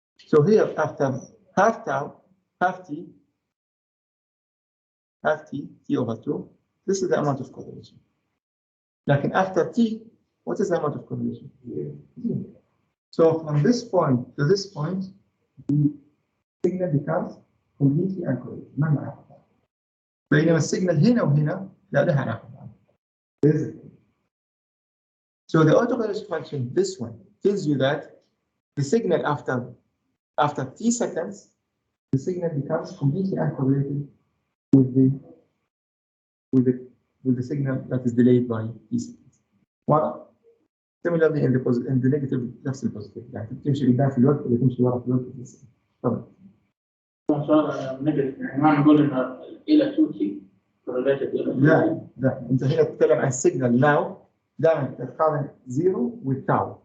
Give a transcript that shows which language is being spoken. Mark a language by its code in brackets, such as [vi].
[en] So here, after half tau, half t over 2, this is the amount of correlation. Like after t, what is the amount of correlation? So from this point to this point, the signal becomes completely uncorrelated. [ar] بينما السيجنال هنا وهنا لا لها علاقة. [en] So the autocorrelation function, this one, tells you that the signal after t seconds, the signal becomes completely uncorrelated with the signal that is delayed by t seconds. Well, similarly in the negative, [ar] نفس البوزيتيف يعني تمشي قدام في الوقت ولا تمشي ورا في الوقت. طبعا. صار نيجاتيف يعني ما نقول انه الى 2 تي correlated لا انت هنا تتكلم عن السيجنال now دائما تقارن 0 [en] with tau.